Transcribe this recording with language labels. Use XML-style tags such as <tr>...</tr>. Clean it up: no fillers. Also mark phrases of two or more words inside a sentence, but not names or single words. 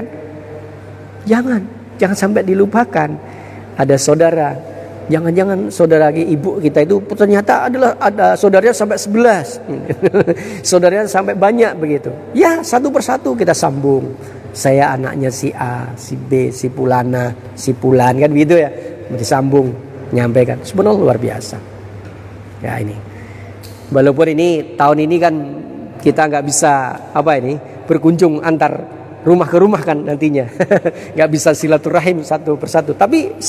<id>Jangan sampai dilupakan. Ada saudara, jangan-jangan saudara ibu kita itu ternyata ada saudaranya sampai 11. Saudaranya sampai banyak begitu. Ya, satu persatu kita sambung. Saya anaknya si A, si B, si Pulana, si Pulan, kan begitu ya. Disambung, nyampaikan. Sebenarnya luar biasa. Ya, ini. Walaupun ini tahun ini kan kita nggak bisa berkunjung antar rumah ke rumah kan nantinya, nggak bisa silaturahim satu persatu.</id>